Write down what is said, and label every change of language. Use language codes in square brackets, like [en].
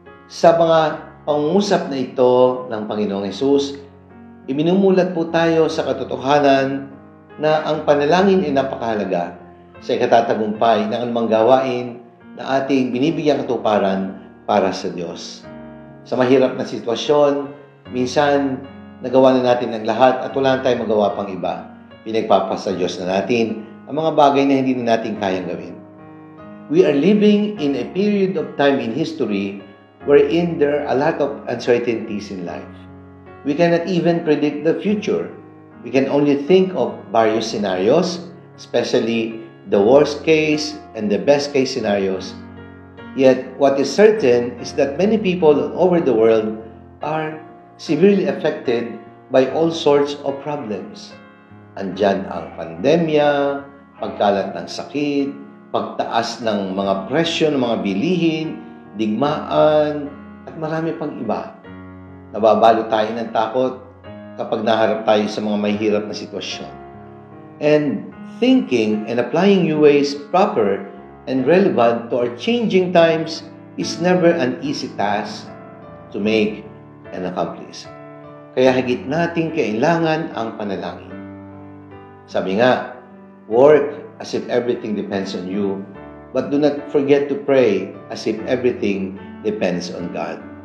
[tl] Sa mga pangungusap na ito ng Panginoong Hesus, iminumulat po tayo sa katotohanan na ang panalangin ay napakahalaga sa ikatatagumpay ng anumang gawain na ating binibigyang katuparan para sa Diyos. Sa mahirap na sitwasyon, minsan nagawa na natin ang lahat at wala na tayong magawa pang iba. Pinagpapasa Diyos na natin ang mga bagay na hindi na natin kayang gawin. [en] We are living in a period of time in history wherein there are a lot of uncertainties in life. We cannot even predict the future. We can only think of various scenarios, especially the worst case and the best case scenarios. Yet, what is certain is that many people all over the world are severely affected by all sorts of problems. [tl] Andyan ang pandemya, pagkalat ng sakit, pagtaas ng mga presyo ng mga bilihin, digmaan, at marami pang iba. Nababalo tayo ng takot kapag naharap tayo sa mga mahihirap na sitwasyon. [en] And thinking and applying new ways proper and relevant to our changing times is never an easy task to make and accomplish. [tl] Kaya higit nating kailangan ang panalangin. Sabi nga, [en] work as if everything depends on you, but do not forget to pray as if everything depends on God.